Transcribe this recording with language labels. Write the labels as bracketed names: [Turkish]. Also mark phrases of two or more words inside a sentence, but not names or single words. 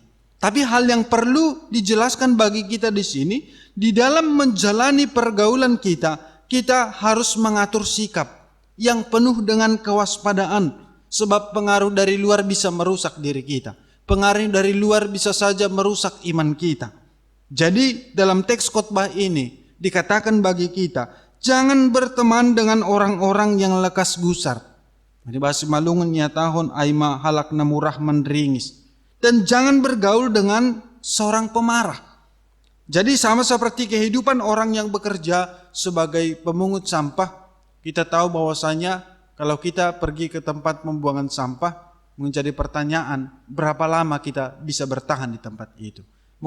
[Indonesian] Tapi hal yang perlu dijelaskan bagi kita di sini, di dalam menjalani pergaulan kita, kita harus mengatur sikap yang penuh dengan kewaspadaan. Sebab pengaruh dari luar bisa merusak diri kita. Pengaruh dari luar bisa saja merusak iman kita. Jadi dalam teks khotbah ini dikatakan bagi kita, jangan berteman dengan orang-orang yang lekas gusar. Di bahasa [Batak Simalungun] Malungan tahun aima halak namurah menringis. [Indonesian] Dan jangan bergaul dengan seorang pemarah. Jadi sama seperti kehidupan orang yang bekerja sebagai pemungut sampah, kita tahu bahwasanya kalau kita pergi ke tempat pembuangan sampah, menjadi pertanyaan berapa lama kita bisa bertahan di tempat itu.